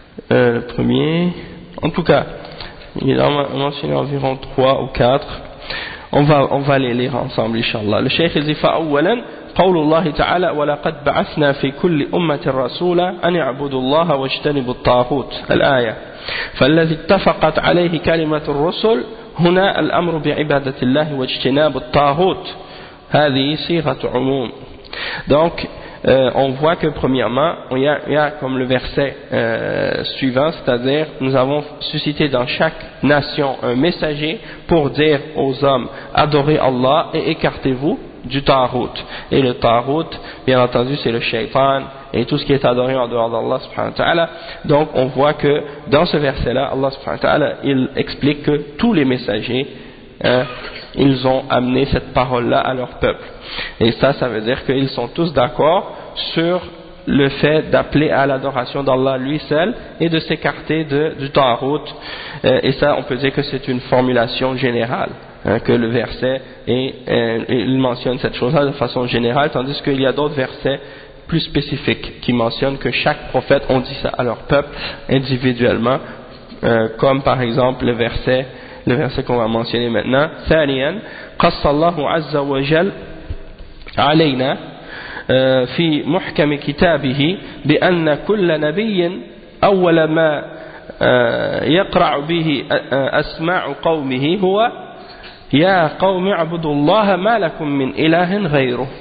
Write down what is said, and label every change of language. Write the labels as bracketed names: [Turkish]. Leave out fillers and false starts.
[French] le premier, en tout cas, il en a mentionné environ 3 ou 4. On va les lire ensemble, inshallah. Le cheikh dit [Arabic] فأولا قول الله تعالى ولقد بعثنا في كل أمة رسولا أن يعبدوا الله واجتنبوا الطاغوت الآية. فالذي اتفقت عليه كلمة الرسل هنا الأمر بعبادة الله واجتناب الطاغوت. هذه صيغة عموم. [French] Donc on voit que premièrement, il y a comme le verset suivant, c'est-à-dire nous avons suscité dans chaque nation un messager pour dire aux hommes adorez Allah et écartez-vous du tarout. Et le tarout, bien entendu, c'est le shaitan et tout ce qui est adoré en dehors d'Allah subhanahu wa ta'ala. Donc on voit que dans ce verset-là, Allah subhanahu wa ta'ala, il explique que tous les messagers ils ont amené cette parole-là à leur peuple. Et ça veut dire qu'ils sont tous d'accord sur le fait d'appeler à l'adoration d'Allah lui seul et de s'écarter du tarout. Et ça, on peut dire que c'est une formulation générale, que le verset, il mentionne cette chose-là de façon générale, tandis qu'il y a d'autres versets plus spécifiques qui mentionnent que chaque prophète ont dit ça à leur peuple individuellement, comme par exemple le verset qu'on va mentionner maintenant. [Arabic] ثانيا قص الله عز وجل علينا في محكم كتابه بأن كل نبي أول ما يقرع به أسماع قومه هو يا قوم اعبدوا الله ما لكم من إله غيره.